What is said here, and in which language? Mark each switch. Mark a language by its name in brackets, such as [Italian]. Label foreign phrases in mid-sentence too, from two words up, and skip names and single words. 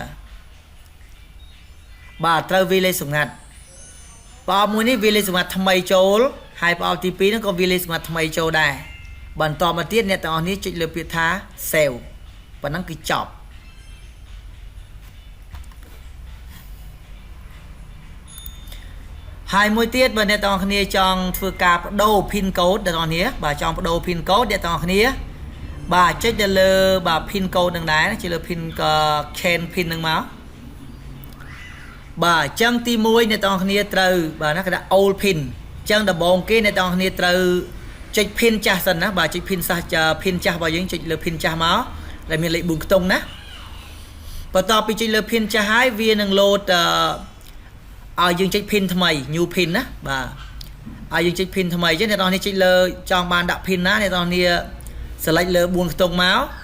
[Khmer] បាទត្រូវវាយលេខសម្ងាត់ប្រអប់មួយនេះវាយលេខសម្ងាត់ថ្មីចូលហើយប្រអប់ទី2ហ្នឹងក៏វាយលេខសម្ងាត់ថ្មីចូលដែរបន្តមកទៀតអ្នកទាំងអស់គ្នាចុចលើពាក្យថា save ប៉ុណ្ណឹងគឺចប់ ហើយមួយទៀតបើអ្នកទាំងអស់គ្នាចង់ធ្វើការបដូរ [English] pin code [Khmer] អ្នកទាំងអស់គ្នាបាទចង់បដូរ [English] pin code [Khmer] អ្នកទាំងអស់គ្នាបាទចុចទៅលើបាទ [English] pin code [Khmer] នឹងដែរចុចលើ [English] pin change pin [Khmer] នឹងមក បាទអញ្ចឹងទី1អ្នកទាំងអស់គ្នាត្រូវបាទណាគេថា [English] old pin [Khmer] អញ្ចឹងដំបូងគេអ្នកទាំងអស់គ្នាត្រូវចុច pin ចាស់សិនណាបាទចុច pin ចាស់របស់យើងចុចលើ pin ចាស់មកដែលមានលេខ4ខ្ទង់ណាបន្ទាប់ពីចុចលើ pin ចាស់ហើយវានឹង loadឲ្យយើងចុច pin ថ្មី [English] new pin [Khmer] ណាបាទឲ្យយើងចុច pin ថ្មីអញ្ចឹងអ្នកនរនេះចុចលើចង់បានដាក់ pin ណាអ្នកនរនេះ select លើ4ខ្ទង់មក